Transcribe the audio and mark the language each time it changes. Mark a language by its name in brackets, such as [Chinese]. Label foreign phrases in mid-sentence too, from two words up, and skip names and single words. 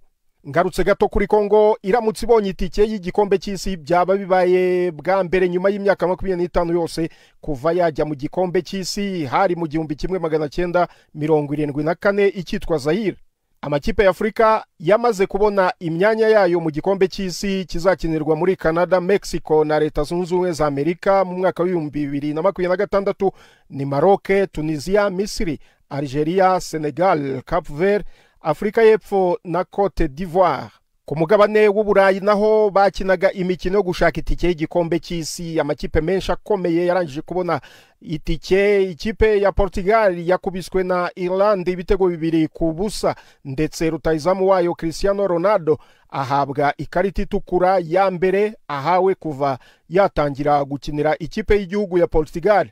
[Kinyarwanda] Ngarutse gato kuri Kongo, iramutse ibonye itike y'igikombe cy'isi byaba bibaye bwa mbere nyuma y'imyaka 25 yose kuva yajya mu gikombe cy'isi, hari mu 1974 ikitwa Zaire. Amakipe ya Afrika yamaze kubona imyanya yayo mu gikombe cy'isi kizakinirwa muri Canada, Mexico na Leta Zunze Ubumwe za Amerika mu mwaka wa 2026. Ni Maroc, Tunisia, Misiri, Algeria, Senegal, Cape Verde, Afrika y'Epfo na Cote d'Ivoire. Ku mugabane w'Uburayi naho bakinaga imikino yo gushaka itike y'igikombe cy'isi. Amakipe menshi akomeye yarangije kubona itike. Ikipe ya Portugal yakubiswe na Ireland ibitego 2-0, ndetse rutayizamu wayo Cristiano Ronaldo ahabwa ikarita itukura ya mbere ahawe kuva yatangira gukinira ikipe y'igihugu ya Portugal.